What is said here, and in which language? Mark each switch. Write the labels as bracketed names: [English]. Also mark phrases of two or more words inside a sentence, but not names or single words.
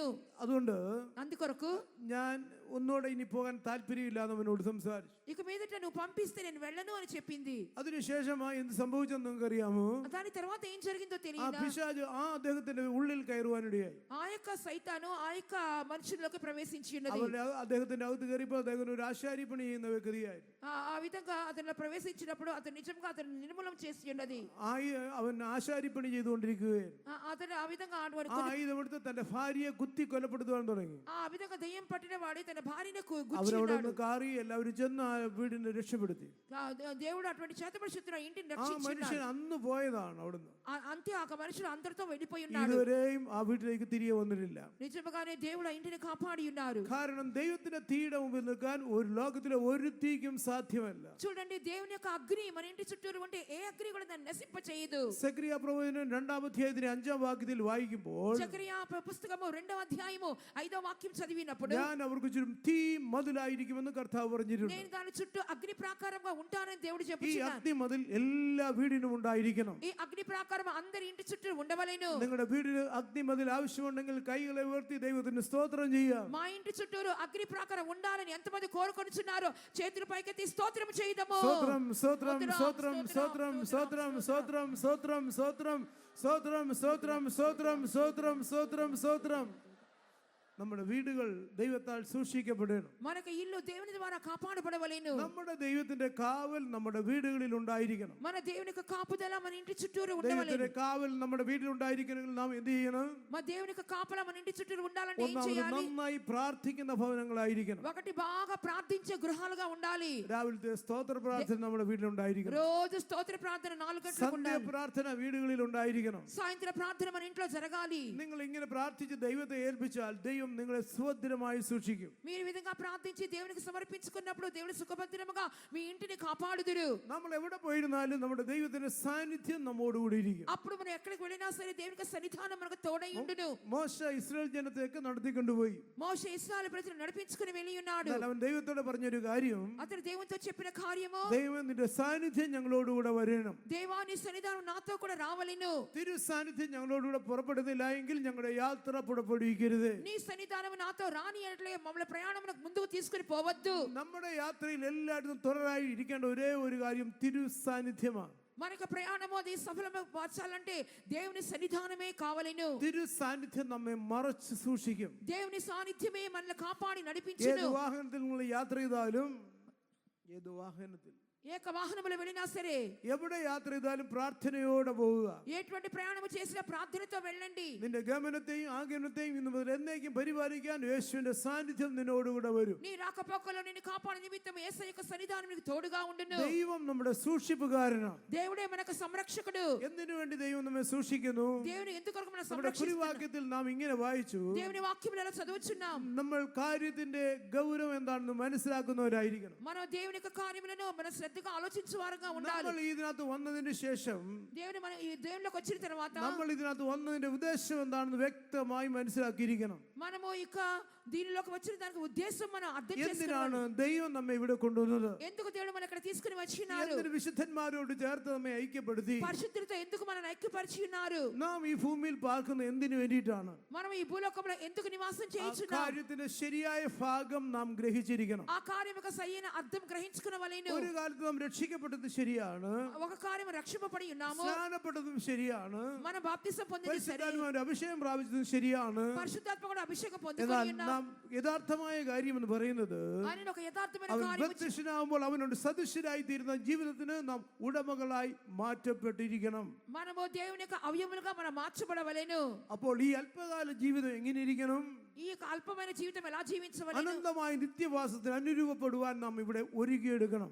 [Malayalam] അതുകൊണ്ട് [Telugu] అందుకొరకు [Malayalam] ഞാൻ ഒന്നുകൂടെ ഇനി പോകാൻ താല്പര്യമില്ലാന്ന് അവനോട് സംസാരിച്ചു. [Telugu] ఇక మీదట నువ్వు పంపిస్తే నేను వెళ్ళను అని చెప్పింది. [Malayalam] അതിനുശേഷമായി എന്ത് സംഭവിച്ചെന്ന് നിങ്ങൾക്ക് അറിയാമോ? [Telugu] దాని తర్వాత ఏం జరిగిందో [Malayalam] ആ [Telugu] తెలియదా? [Malayalam] പിശാച് അദ്ദേഹത്തിന്റെ ഉള്ളിൽ കയറുവാനിടയായി. [Telugu] ఆ యొక్క సైతాను ఆ యొక్క మనుషుల్లోకి ప్రవేశించి ఉన్నది. [Malayalam] അദ്ദേഹത്തിന്റെ അകത്ത് കയറിയപ്പോൾ അദ്ദേഹം ഒരു ആശാരിപ്പണി ചെയ്യുന്ന വ്യക്തിയായിരുന്നു. [Telugu] ఆ విధంగా అతను ప్రవేశించినప్పుడు అతను నిజంగా అతను నిర్మూలం చేసి ఉన్నది. [Malayalam] അവൻ ആശാരിപ്പണി ചെയ്തുകൊണ്ടിരിക്കുകയായിരുന്നു. [Telugu] అతను ఆ విధంగా [Malayalam] ആ ആയുധമെടുത്ത് തന്റെ ഭാര്യയെ കുത്തി കൊലപ്പെടുത്തുവാൻ തുടങ്ങി. [Telugu] ఆ విధంగా దయ్యం పట్టిన వాడి తన భార్యను [Malayalam] അവരവിടെ നിന്ന് കാറി എല്ലാവരും ചെന്ന് ആ വീടിനെ രക്ഷപ്പെടുത്തി. [Telugu] దేవుడు అటువంటి చేతబడి శక్తులు ఇంటిని [Malayalam] ആ [Telugu] రక్షించాడు. [Malayalam] മനുഷ്യൻ അന്ന് పోయതാണ് അവിടുന്ന്. [Telugu] అంతే ఆ మనుషులు అందరితో వెళ్ళిపోయి ఉన్నాడు. [Malayalam] ഇതുവരെയും ആ വീട്ടിലേക്ക് തിരികെ വന്നിട്ടില്ല. [Telugu] నిజంగానే దేవుడు ఆ ఇంటిని కాపాడి ఉన్నారు. [Malayalam] കാരണം ദൈവത്തിന്റെ തീയുടെ മുമ്പിൽ നിൽക്കാൻ ഒരു ലോകത്തിലെ ഒരു തീക്കും സാധ്യമല്ല. [Telugu] చూడండి దేవుని యొక్క అగ్ని మన ఇంటి చుట్టూరు ఉంటే ఏ అగ్ని కూడా దాన్ని నశింప చేయదు. [Malayalam] സെക്രിയ പ്രവചനം 2ാം അധ്യായത്തിന്റെ 5ാം വാക്യത്തിൽ വായിക്കുമ്പോൾ [Telugu] జకరియా పుస్తకము 2వ అధ్యాయము 5వ వాక్యం చదివినప్పుడు [Malayalam] ഞാൻ അവർക്ക് ചുറ്റും തീ മതിലായിരിക്കുമെന്ന് കർത്താവ് പറഞ്ഞിട്ടുണ്ട്. [Telugu] నేను దాని చుట్టూ అగ్ని ప్రాకారంగా ఉంటానని దేవుడు [Malayalam] ഈ [Telugu] చెప్పుచున్నాడు. [Malayalam] അഗ്നി മതിൽ എല്ലാ വീടിനും ഉണ്ടായിരിക്കണം. [Telugu] ఈ అగ్ని ప్రాకారం అందరి ఇంటి చుట్టూ ఉండవలెను. [Malayalam] നിങ്ങളുടെ വീടിന് അഗ്നി മതിൽ ആവശ്യമുണ്ടെങ്കിൽ കൈകളെ ഉയർത്തി ദൈവത്തിന് സ്തോത്രം ചെയ്യാം. [Telugu] మా ఇంటి చుట్టూరు అగ్ని ప్రాకారం ఉండాలని ఎంతమంది కోరుకొనుచున్నారో చేతులు పైకెత్తి స్తోత్రం చేయుదము. [Malayalam] സ്തോത്രം സ്തോത്രം സ്തോത്രം സ്തോത്രം സ്തോത്രം സ്തോത്രം സ്തോത്രം സ്തോത്രം സ്തോത്രം സ്തോത്രം സ്തോത്രം സ്തോത്രം സ്തോത്രം സ്തോത്രം. നമ്മുടെ വീടുകൾ ദൈവത്താൽ സൂക്ഷിക്കപ്പെടണം. [Telugu] మనకు ఇల్లు దేవుని ద్వారా కాపాడబడవలెను. [Malayalam] നമ്മുടെ ദൈവത്തിന്റെ കാവൽ നമ്മുടെ വീടുകളിൽ ഉണ്ടായിരിക്കണം. [Telugu] మన దేవుని యొక్క కాపుదల మన ఇంటి చుట్టూరు ఉండవలెను. [Malayalam] ദൈവത്തിന്റെ കാവൽ നമ്മുടെ വീട്ടിൽ ഉണ്ടായിരിക്കണമെങ്കിൽ നാം എന്ത് ചെയ്യണം? [Telugu] మన దేవుని యొక్క కాపలా మన ఇంటి చుట్టూరు ఉండాలంటే ఏం [Malayalam] ഒന്നാമത് [Telugu] చేయాలి? [Malayalam] നന്നായി പ്രാർത്ഥിക്കുന്ന ഭവനങ്ങളായിരിക്കണം. [Telugu] ఒకటి బాగా ప్రార్థించే గృహాలుగా ఉండాలి. [Malayalam] രാവിലത്തെ സ്തോത്ര പ്രാർത്ഥന നമ്മുടെ വീട്ടിൽ ഉണ്ടായിരിക്കണം. [Telugu] రోజు స్తోత్ర ప్రార్థన 4 గంటలకు [Malayalam] സന്ധ്യ [Telugu] ఉండాలి. [Malayalam] പ്രാർത്ഥന വീടുകളിൽ ഉണ്ടായിരിക്കണം. [Telugu] సాయంత్రం ప్రార్థన మన ఇంట్లో జరగాలి. [Malayalam] നിങ്ങൾ ഇങ്ങനെ പ്രാർത്ഥിച്ച് ദൈവത്തെ ഏൽപ്പിച്ചാൽ ദൈവം നിങ്ങളെ സുഭദ്രമായി സൂക്ഷിക്കും. [Telugu] మీరు ఈ విధంగా ప్రార్థించి దేవునికి సమర్పించుకున్నప్పుడు దేవుడు సుఖభద్రముగా మీ ఇంటిని కాపాడుదురు. [Malayalam] നമ്മൾ എവിടെ പോയിരുന്നാലും നമ്മുടെ ദൈവത്തിന്റെ സാന്നിധ്യം നമ്മോടുകൂടി ഇരിക്കും. [Telugu] అప్పుడు మనం ఎక్కడికి వెళ్ళినా సరే దేవునికి సన్నిధానం మనకు తోడై ఉండును. [Malayalam] മോശ ഇസ്രായേൽ ജനത്തെയൊക്കെ നടത്തിക്കൊണ്ടുപോയി. [Telugu] మోషే ఇశ్రాయేలు ప్రజలను నడిపించుకుని వెళ్ళి ఉన్నాడు. [Malayalam] എന്നാൽ അവൻ ദൈവത്തോട് പറഞ്ഞൊരു കാര്യം, [Telugu] అతను దేవునితో చెప్పిన కార్యము, [Malayalam] ദൈവം നിന്റെ സാന്നിധ്യം ഞങ്ങളോടുകൂടെ വരണം. [Telugu] దేవా నీ సన్నిధానం నాతో కూడా రావలెను. [Malayalam] തിരു സാന്നിധ്യം ഞങ്ങളോടുകൂടെ പുറപ്പെടുന്നില്ല എങ്കിൽ ഞങ്ങളുടെ യാത്ര പുറപ്പെടുവിക്കരുത്. [Telugu] నీ సన్నిధానం నాతో రాని ఎడల మమ్మల్ని ప్రయాణమునకు ముందుకు తీసుకుని పోవద్దు. [Malayalam] നമ്മുടെ യാത്രയിൽ എല്ലായിടത്തും തുറരായി ഇരിക്കേണ്ട ഒരേ ഒരു കാര്യം തിരു സാന്നിധ്യമാണ്. [Telugu] మనకు ప్రయాణము అది సఫలమవ్వాలంటే దేవుని సన్నిధానమే కావలెను. [Malayalam] തിരു സാന്നിധ്യം നമ്മെ മറച്ച് സൂക്ഷിക്കും. [Telugu] దేవుని సాన్నిధ్యమే మనల్ని కాపాడి [Malayalam] ഏത് [Telugu] నడిపించును. [Malayalam] വാഹനത്തിൽ നിങ്ങൾ യാത്ര ചെയ്താലും, ഏത് വാഹനത്തിൽ [Telugu] ఏక వాహనములో వెళ్ళినా సరే, [Malayalam] എവിടെ യാത്ര ചെയ്താലും പ്രാർത്ഥനയോടെ പോവുക. [Telugu] ఎటువంటి ప్రయాణము చేసినా ప్రార్థనతో వెళ్ళండి. [Malayalam] നിന്റെ ഗമനത്തെയും ആഗമനത്തെയും ഇന്ന് മുതൽ എന്നേക്കും പരിപാലിക്കാൻ യേശുവിന്റെ സാന്നിധ്യം നിന്നോടുകൂടെ വരും. [Telugu] నీ రాకపోకలో నిన్ను కాపాడే నిమిత్తం యేసయ్య యొక్క సన్నిధానం నీకు తోడుగా ఉండును. [Malayalam] ദൈവം നമ്മുടെ സൂക്ഷിപ്പുകാരനാണ്. [Telugu] దేవుడే మనకు సంరక్షకుడు. [Malayalam] എന്തിനു വേണ്ടി ദൈവം നമ്മെ സൂക്ഷിക്കുന്നു? [Telugu] దేవుని ఎందుకొరకు మనం [Malayalam] നമ്മുടെ [Telugu] సంరక్షిస్తున్నాం? [Malayalam] കുറിവാക്യത്തിൽ നാം ഇങ്ങനെ വായിച്ചു, [Telugu] దేవుని వాక్యములలో చదువుచున్నాం. [Malayalam] നമ്മൾ കാര്യത്തിന്റെ ഗൗരവം എന്താണെന്ന് മനസ്സിലാക്കുന്നവരായിരിക്കണം. [Telugu] మనం దేవుని యొక్క కార్యములను మనం శ్రద్ధగా ఆలోచించువారుగా ఉండాలి. [Malayalam] നമ്മൾ ഇതിനകത്ത് വന്നതിന് ശേഷം [Telugu] దేవుని మన ఈ దేవునిలోకి వచ్చిన తర్వాత [Malayalam] നമ്മൾ ഇതിനകത്ത് വന്നതിന്റെ ഉദ്ദേശം എന്താണെന്ന് വ്യക്തമായി മനസ്സിലാക്കിയിരിക്കണം. [Telugu] మనము ఇక దీనిలోకి వచ్చిన దానికి ఉద్దేశం మనం అర్థం చేసుకోవాలి. [Malayalam] എന്തിനാണ് ദൈവം നമ്മെ ഇവിടെ കൊണ്ടുവന്നത്? [Telugu] ఎందుకు దేవుడు మన ఇక్కడ తీసుకుని వచ్చినారు? [Malayalam] എന്തിന് വിശുദ്ധന്മാരോട് ചേർത്ത് നമ്മെ ഐക്യപ്പെടുത്തി? [Telugu] పరిశుద్ధులతో ఎందుకు మనల్ని ఐక్యపరిచి ఉన్నారు? [Malayalam] നാം ഈ ഭൂമിയിൽ പാർക്കുന്ന എന്തിനു വേണ്ടിയിട്ടാണ്? [Telugu] మనం ఈ భూలోకంలో ఎందుకు నివాసం [Malayalam] ആ [Telugu] చేయించున్నాం? [Malayalam] കാര്യത്തിന്റെ ശരിയായ ഭാഗം നാം ഗ്രഹിച്ചിരിക്കണം. [Telugu] ఆ కార్యం యొక్క సరైన అర్థం గ్రహించుకునవలెను. [Malayalam] ഒരു കാലത്ത് നാം രക്ഷിക്കപ്പെട്ടത് ശരിയാണ്, [Telugu] ఒక కార్యం రక్షింపబడి ఉన్నాము, [Malayalam] സ്നാനപ്പെട്ടതും ശരിയാണ്, [Telugu] మన బాప్తిసం పొందింది సరే, [Malayalam] പരിശുദ്ധാത്മാവിന്റെ അഭിഷേകം പ്രാപിച്ചതും ശരിയാണ്. [Telugu] పరిశుద్ధాత్మ కూడా అభిషేకం [Malayalam] എന്നാൽ [Telugu] పొందుకొని ఉన్నాం. [Malayalam] നാം യഥാർത്ഥമായ കാര്യം എന്ന് പറയുന്നത്, [Telugu] ఆయన ఒక యథార్థమైన [Malayalam] അവൻ [Telugu] కార్యం [Malayalam] പ്രത്യക്ഷനാകുമ്പോൾ അവനോട് സദൃശരായി തീരുന്ന ജീവിതത്തിന് നാം ഉടമകളായി മാറ്റപ്പെട്ടിരിക്കണം. [Telugu] మనము దేవుని యొక్క అవయములుగా మనం మార్చబడవలెను. [Malayalam] അപ്പോൾ ഈ അല്പകാല ജീവിതം എങ്ങനെ ഇരിക്കണം? [Telugu] ఈ యొక్క అల్పమైన జీవితం ఎలా జీవించవలెను? [Malayalam] അനന്തമായ നിത്യവാസത്തിന് അനുരൂപപ്പെടുവാൻ നാം ഇവിടെ ഒരുക്കിയെടുക്കണം.